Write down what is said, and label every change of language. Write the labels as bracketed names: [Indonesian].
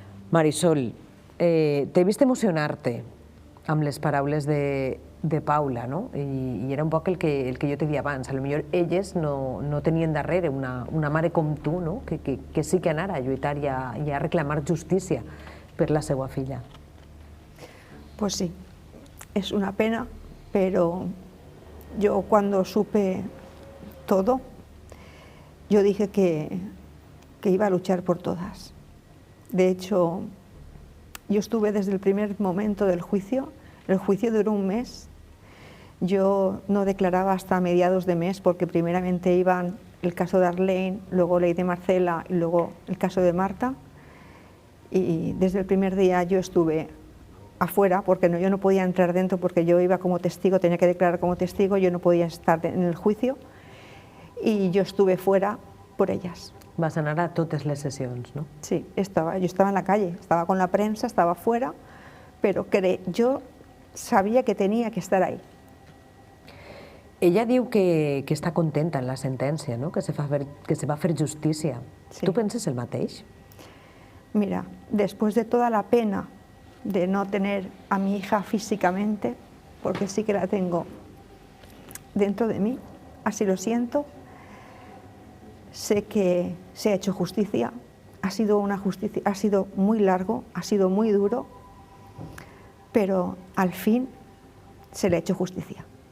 [Catalan] Marisol, t'he vist emocionar-te amb les paraules de Paula, no? I era un poc el que jo te deia abans. Potser elles no tenien darrere una mare com tu, no?, que sí que anara a lluitar i a reclamar justícia per la seva filla. [Spanish] Pues sí, es una pena, pero yo cuando supe todo, yo dije que iba a luchar por todas. De hecho, yo estuve desde el primer momento del juicio. El juicio duró un mes. Yo no declaraba hasta mediados de mes porque primeramente iban el caso de Arlene, luego ley de Marcela y luego el caso de Marta. Y desde el primer día yo estuve afuera porque yo no podía entrar dentro porque yo iba como testigo, tenía que declarar como testigo, yo no podía estar en el juicio y yo estuve fuera por ellas. [Catalan] Vas anar a totes les sessions, no? [Spanish] Sí, yo estaba en la calle, estaba con la prensa, estaba fuera, pero yo sabía que tenía que estar ahí. [Catalan] Ella diu que està contenta en la sentència, no?, que se va fer justícia. Tu penses el mateix? [Spanish] Mira, después de toda la pena de no tener a mi hija físicamente, porque sí que la tengo dentro de mí, así lo siento, sé que se ha hecho justicia, ha sido muy largo, ha sido muy duro, pero al fin se le ha hecho justicia.